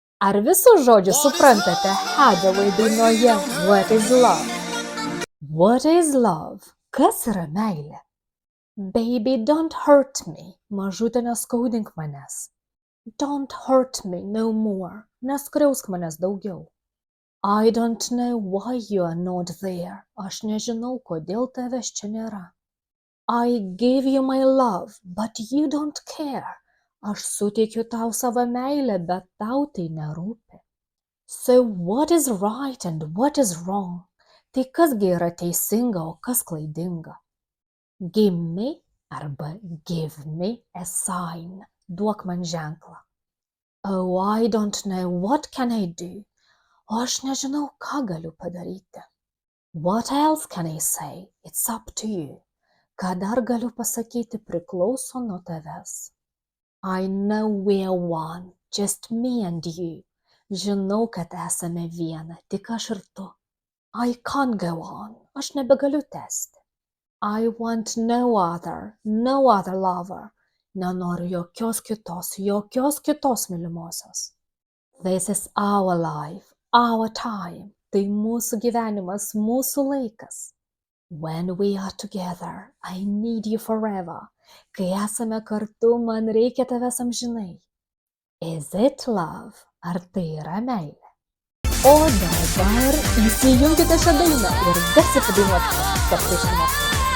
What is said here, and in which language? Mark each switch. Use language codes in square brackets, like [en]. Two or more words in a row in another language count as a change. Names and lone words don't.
[lt] Ar visus žodžius suprantate Hathaway dainoje What is Love? [en] What is love? [lt] Kas yra meilė? [en] Baby, don't hurt me. [lt] Mažutė, neskaudink manęs. [en] Don't hurt me no more. [lt] Neskriausk manęs daugiau. [en] I don't know why you are not there. [lt] Aš nežinau, kodėl tavęs čia nėra. [en] I give you my love, but you don't care. [lt] Aš suteikiu tau savo meilę, bet tau tai nerūpi. [en] So what is right and what is wrong? [lt] Tai kasgi yra teisinga, o kas klaidinga? [en] Give me arba give me a sign. [lt] Duok man ženklą. [en] Oh, I don't know, what can I do? [lt] O aš nežinau, ką galiu padaryti. [en] What else can I say? It's up to you. [lt] Ką dar galiu pasakyti, priklauso nuo tavęs. [en] I know we're one, just me and you. [lt] Žinau, kad esame viena, tik aš ir tu. [en] I can't go on, [lt] aš nebegaliu tęsti. [en] I want no other lover. [lt] Nenoriu jokios kitos mylimosios. [en] This is our life, our time. [lt] Tai mūsų gyvenimas, mūsų laikas. [en] When we are together, I need you forever. [lt] Kai esame kartu, man reikia tavęs amžinai. [en] Is it love? [lt] Ar tai yra meilė? O dabar įsijunkite šią dainą ir garsiai padainuokite kartu su manimi.